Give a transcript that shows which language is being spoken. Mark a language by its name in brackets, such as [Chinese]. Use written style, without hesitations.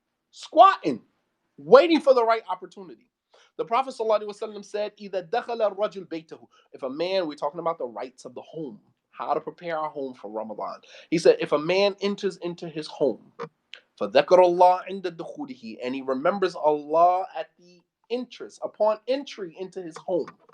[English] Squatting, waiting for the right opportunity. [Arabic] The Prophet ﷺ said, إِذَا دَخَلَ الرَّجُلْ بَيْتَهُ. [English] If a man, we're talking about the rights of the home, how to prepare our home for Ramadan. He said, if a man enters into his home, [Arabic] فَذَكَرَ اللَّهَ عِنْدَ دُخُولِهِ, [English] and he remembers Allah at the entrance, upon entry into his home.